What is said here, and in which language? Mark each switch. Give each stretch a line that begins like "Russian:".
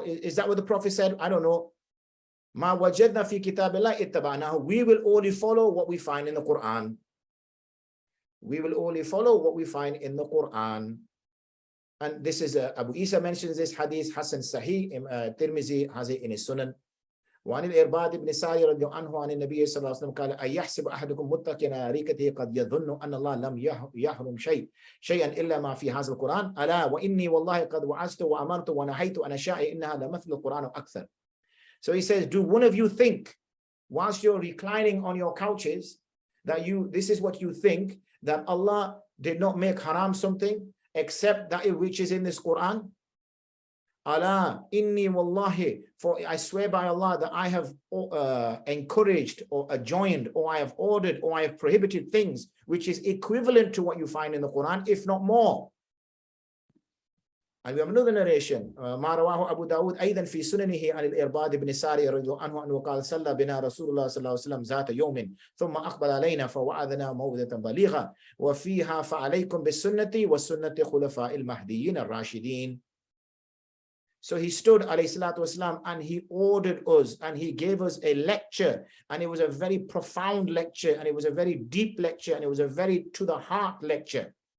English: Is that what the Prophet said? I don't know.
Arabic: Ma wajadna fi kitabillah ittaba'nahu.
English: We will only follow what we find in the Quran. We will only follow what we find in the Quran. And this is Abu Isa mentions this hadith, Hasan Sahih, Tirmizi has it in his Sunan.
Arabic: وعن الإرباد بن ساري رضي الله عنه عن النبي صلى الله عليه وسلم قال أيحسب أحدكم متكئا على أريكته قد يظن أن الله لم يحرم شيئا إلا ما في هذا القرآن ألا وإني والله قد وعظت وأمرت ونهيت عن أشياء إنها لمثل القرآن أكثر.
English: So he says, do one of you think, whilst you're reclining on your couches, that this is what you think, that Allah did not make haram something except that which is in this Quran? Allah,
Arabic: inni wallahi,
English: for I swear by Allah that I have encouraged or adjoined or I have ordered or I have prohibited things which is equivalent to what you find in the Quran, if not more. And we have another narration.
Arabic: ما رواه أبو داود أيضا في سننه عن الإرباد بن ساري رضي الله عنه أنه قال صلى بنا رسول الله صلى الله عليه وسلم ذات يوم ثم أقبل علينا فوعظنا موعظة بليغة وفيها فعليكم بالسنة والسنة خلفاء المهديين الراشدين.
English: So he stood, alayhi salatu wasalam, and he ordered us and he gave us a lecture, and it was a very profound lecture, and it was a very deep lecture, and it was a very to the heart lecture.